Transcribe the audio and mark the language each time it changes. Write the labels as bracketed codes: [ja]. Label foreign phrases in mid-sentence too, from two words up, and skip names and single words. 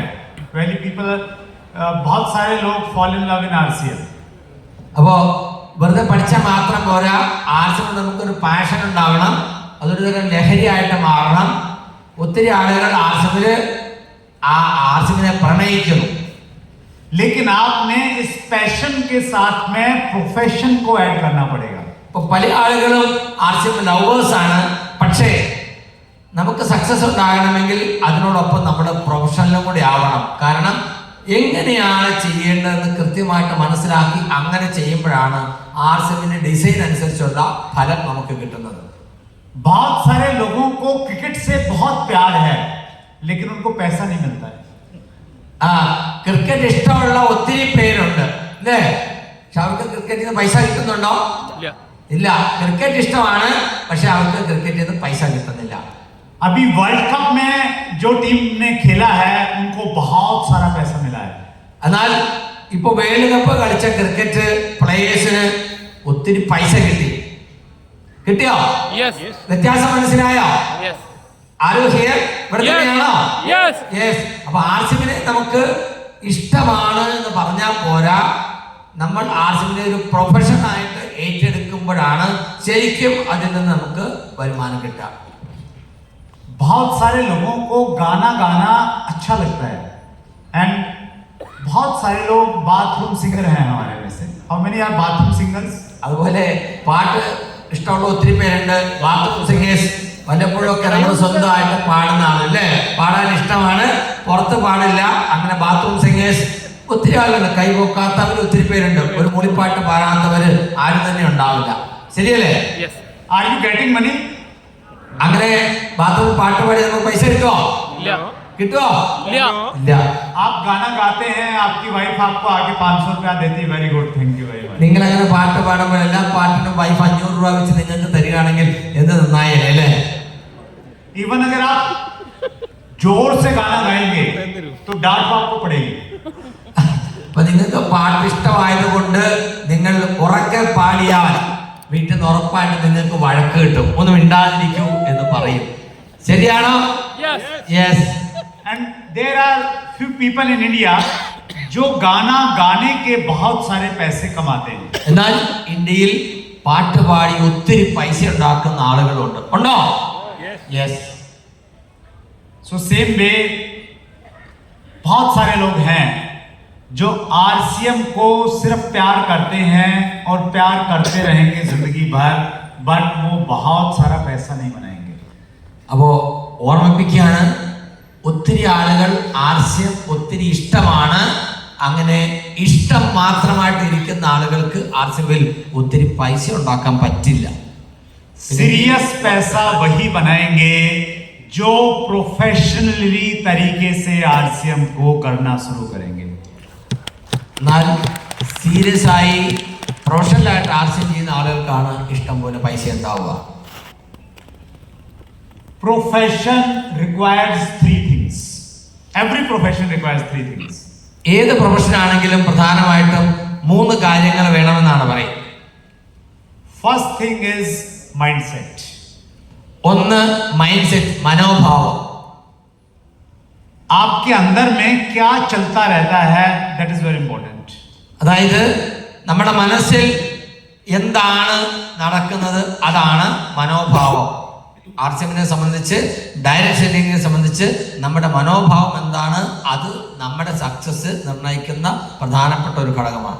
[en] Many people, [hi] बहुत सारे लोग [en] fall in love in RCM. [ml] അപ്പോ വെറുതെ പഠിച്ചാൽ മാത്രം പോരാ, RCM നമുക്കൊരു പാഷൻ ഉണ്ടാവണം. അതൊരു തരം ലഹരിയായിട്ട് മാറണം. ഒത്തിരി ആളുകൾ ആർസിമിനെ പ്രണയിക്കുന്നു. [hi] लेकिन आपने इस पैशन के साथ में प्रोफेशन को ऐड करना पड़ेगा. [ml] ഇപ്പൊ പല ആളുകളും ആർസിം ലവേഴ്സ് ആണ്. പക്ഷേ നമുക്ക് സക്സസ് ഉണ്ടാകണമെങ്കിൽ അതിനോടൊപ്പം നമ്മുടെ പ്രൊഫഷനിലും കൂടി ആവണം. കാരണം എങ്ങനെയാണ് ചെയ്യേണ്ടതെന്ന് കൃത്യമായിട്ട് മനസ്സിലാക്കി അങ്ങനെ ചെയ്യുമ്പോഴാണ് ആർസിമിന്റെ ഡിസൈൻ അനുസരിച്ചുള്ള ഫലം നമുക്ക് കിട്ടുന്നത്. [hi] बहुत सारे लोगों को क्रिकेट से बहुत प्यार है, लेकिन उनको पैसा नहीं मिलता है. [ml] ക്രിക്കറ്റ് ഇഷ്ടമുള്ള ഒത്തിരി പേരുണ്ട് അല്ലേ? പക്ഷെ അവർക്ക് ക്രിക്കറ്റിൽ നിന്ന് പൈസ കിട്ടുന്നുണ്ടോ? ഇല്ല. ക്രിക്കറ്റ് ഇഷ്ടമാണ്, പക്ഷെ അവർക്ക് ക്രിക്കറ്റിൽ നിന്ന് പൈസ കിട്ടുന്നില്ല. [hi] अभी वर्ल्ड कप में जो टीम ने खेला है उनको बहुत सारा पैसा मिला है. [ml] എന്നാൽ ഇപ്പൊ വേൾഡ് കപ്പ് കളിച്ച ക്രിക്കറ്റ് പ്ലേയേഴ്സിന് ഒത്തിരി പൈസ കിട്ടിയോ? വ്യത്യാസം മനസ്സിലായോ? ആരോ ഹിയർ ഇവിടെ തന്നെയാണോ? അപ്പൊ ആർസിമിനെ നമുക്ക് ഇഷ്ടമാണ് എന്ന് പറഞ്ഞാൽ പോരാ, നമ്മൾ ആർസിമിനെ ഒരു പ്രൊഫഷൻ ആയിട്ട് ഏറ്റെടുക്കുമ്പോഴാണ് ശരിക്കും അതിൽ നിന്ന് നമുക്ക് വരുമാനം കിട്ടുക. [hi] बहुत सारे लोगों को गाना गाना अच्छा लगता है एंड बहुत सारे लोग [en] bathroom singer [hi] हैं हमारे में से. [en] How many are bathroom singers? [ml] അതുപോലെ പാട്ട് ഇഷ്ടമുള്ള ഒത്തിരി പേരുണ്ട്. [en] bathroom singers [ml] വല്ലപ്പോഴും ഒക്കെ നമ്മൾ സ്വന്തമായിട്ട് പാടുന്ന ആളല്ലേ, പാടാൻ ഇഷ്ടമാണ്, പുറത്ത് പാടില്ല. അങ്ങനെ [en] bathroom singers [ml] ഒത്തിരി ആളുണ്ട്. കൈപോക്കാത്തവർ ഒത്തിരി പേരുണ്ട്. ഒരു മൂളിപ്പാട്ട് പാടാത്തവര് ആരും തന്നെ ഉണ്ടാവില്ല. ശരിയല്ലേ? [en] Are you getting money? [ml] അങ്ങനെ ബാത്റൂം പാട്ട് പാടി നമുക്ക് പൈസ കിട്ടുമോ? കിട്ടുമോ? ഇല്ല. [hi] आप गाना गाते हैं, आपकी वाइफ आपको आगे 500 रुपया देती है. [en] very good, thank you very much. [ml] നിങ്ങൾ അങ്ങനെ പാട്ട് പാടുമ്പോൾ എല്ലാ പാട്ടിനും വൈഫ് 500 രൂപ വെച്ച് നിങ്ങൾക്ക് തരികയാണെങ്കിൽ എന്ത് നന്നായല്ലേ അല്ലേ? [hi] इवन अगर आप जोर से गाना गाएंगे तो डांट आपको पड़ेगी. [ml] അപ്പൊ നിങ്ങൾക്ക് പാട്ട് ഇഷ്ടമായതുകൊണ്ട് നിങ്ങൾ ഉറക്കെ പാടിയാൽ വീട്ടിൽ നിന്ന് ഉറപ്പായിട്ട് നിങ്ങൾക്ക് വഴക്ക് കിട്ടും. ഒന്ന് മിണ്ടാതിരിക്കൂ എന്ന് പറയും. ശരിയാണോ? യെസ്. [en] And there are few people in India [hi] जो गाना गाने के बहुत सारे पैसे कमाते हैं. [ml] എന്നാൽ ഇന്ത്യയിൽ പാട്ട് പാടി ഒത്തിരി പൈസ ഉണ്ടാക്കുന്ന ആളുകളുണ്ട്. ഉണ്ടോ? യെസ്. [en] So same way [hi] बहुत सारे लोग हैं जो आरसीएम को सिर्फ प्यार करते हैं और प्यार करते रहेंगे जिंदगी भर, बट वो बहुत सारा पैसा नहीं बनाएंगे. [ml] അപ്പോ ഓർമ്മിപ്പിക്കുകയാണ്, ഒത്തിരി ആളുകൾ ആർസിയം ഒത്തിരി ഇഷ്ടമാണ്. അങ്ങനെ ഇഷ്ടം മാത്രമായിട്ട് ഇരിക്കുന്ന ആളുകൾക്ക് ആർസിയമിൽ ഒത്തിരി പൈസ ഉണ്ടാക്കാൻ പറ്റില്ല. [hi] सीरियस पैसा वही बनाएंगे जो प्रोफेशनली तरीके से आरसीएम को करना शुरू करेंगे. [ml] എന്നാൽ സീരിയസ് ആയി പ്രൊഫഷണലായിട്ട് ആർസിയം ചെയ്യുന്ന ആളുകൾക്കാണ് ഇഷ്ടം പോലെ പൈസ ഉണ്ടാവുക. [en] Profession requires three things. Every profession requires three things. [ml] ഏത് പ്രൊഫഷൻ ആണെങ്കിലും പ്രധാനമായിട്ടും 3 കാര്യങ്ങൾ വേണമെന്നാണ് പറയുന്നത്. [en] First thing is mindset. [ml] ഒന്ന് മൈൻഡ് സെറ്റ്, മനോഭാവം. [hi] आपके अंदर में क्या चलता रहता है, [en] that is very important. [ml] അതായത് നമ്മുടെ മനസ്സിൽ എന്താണ് നടക്കുന്നത് അതാണ് മനോഭാവം. ആർസിഎമ്മിനെ സംബന്ധിച്ച്, ഡയറക്ട് സെല്ലിങ്ങിനെ സംബന്ധിച്ച് നമ്മുടെ മനോഭാവം എന്താണ്, അത് നമ്മുടെ സക്സസ് നിർണ്ണയിക്കുന്ന പ്രധാനപ്പെട്ട ഒരു ഘടകമാണ്.